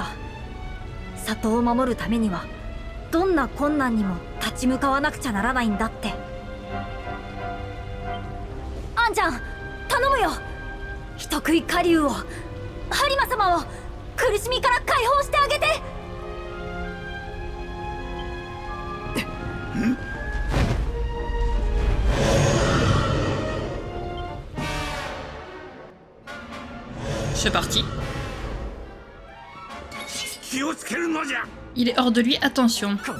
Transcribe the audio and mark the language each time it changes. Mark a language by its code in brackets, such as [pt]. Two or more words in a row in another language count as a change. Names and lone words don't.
[ja] 里を守るためにはどんな困難にも立ち向かわなくちゃならないんだって。アンちゃん頼むよ。人食いカリュウを、ハリマ様を苦しみから解放してあげて。 [fr] C'est parti. Il est hors de lui, attention.